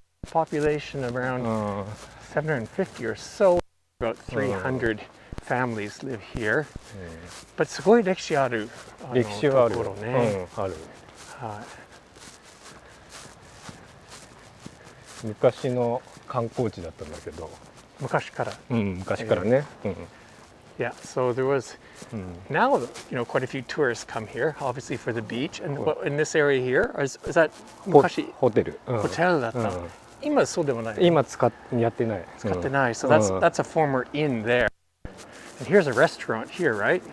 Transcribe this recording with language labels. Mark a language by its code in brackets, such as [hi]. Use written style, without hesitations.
[en] Population of around 750 or so. About 300 families live here. [ja] But すごい歴史ある。歴史はある。ところね。ある。はい。昔の観光地だったんだけど。昔から。昔からね。 [en] Yeah, so there was now, you know, quite a few tourists come here, obviously for the beach. And in this area here, is that 昔 [ja] ホテル。ホテルだった。今そうでもない。今やってない。使ってない。 [en] So that's a former inn there. And here's a restaurant here, right?